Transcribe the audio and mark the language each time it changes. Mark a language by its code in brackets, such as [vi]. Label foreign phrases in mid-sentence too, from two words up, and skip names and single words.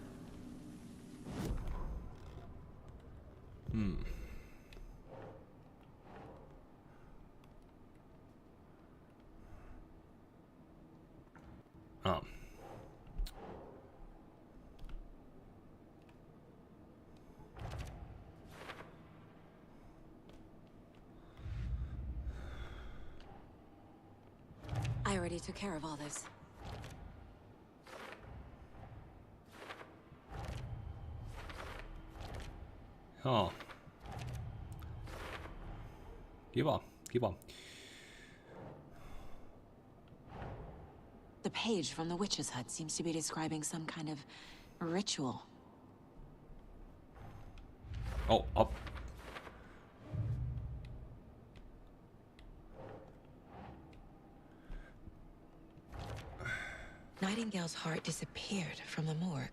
[en] Oh. I already took care of all this. [fi] Joo. Kiva, kiva. [en] The page from the witch's hut seems to be describing some kind of ritual. Oh, up. Nightingale's heart disappeared from the morgue.